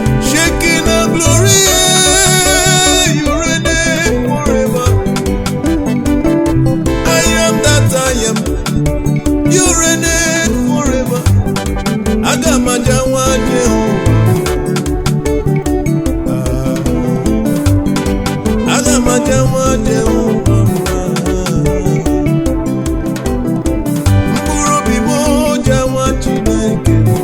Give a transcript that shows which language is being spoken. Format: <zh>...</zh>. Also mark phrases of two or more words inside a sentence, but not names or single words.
<en>Shaking and glory, you reign forever. I am that I am. You reign forever.</en> <ig>Aga m aja nwa Jehova. Ah. Aga m aja nwa Jehova. Mkpụrụ obi m, o ja nwa Chineke.</ig>